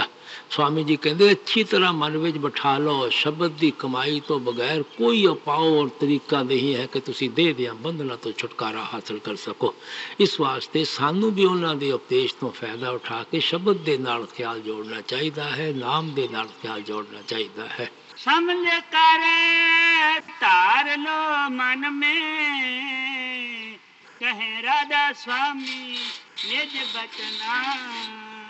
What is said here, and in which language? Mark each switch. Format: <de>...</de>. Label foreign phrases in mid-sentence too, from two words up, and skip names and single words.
<pa>ਸਵਾਮੀ ਜੀ ਕਹਿੰਦੇ ਅੱਛੀ ਤਰ੍ਹਾਂ ਮਨ ਵਿੱਚ ਬਿਠਾ ਲਓ, ਸ਼ਬਦ ਦੀ ਕਮਾਈ ਤੋਂ ਬਗੈਰ ਕੋਈ ਉਪਾਅ ਔਰ ਤਰੀਕਾ ਨਹੀਂ ਹੈ ਕਿ ਤੁਸੀਂ ਦੇਹ ਦੀਆਂ ਬੰਧਨਾਂ ਤੋਂ ਛੁਟਕਾਰਾ ਹਾਸਲ ਕਰ ਸਕੋ। ਇਸ ਵਾਸਤੇ ਸਾਨੂੰ ਵੀ ਉਹਨਾਂ ਦੇ ਉਪਦੇਸ਼ ਤੋਂ ਫਾਇਦਾ ਉਠਾ ਕੇ ਸ਼ਬਦ ਦੇ ਨਾਲ ਖਿਆਲ ਜੋੜਨਾ ਚਾਹੀਦਾ ਹੈ, ਨਾਮ ਦੇ ਨਾਲ ਖਿਆਲ ਜੋੜਨਾ ਚਾਹੀਦਾ ਹੈ।</pa> <hi>समझ कर तार लो मन में, कहे राधा स्वामी निज बचना।</hi>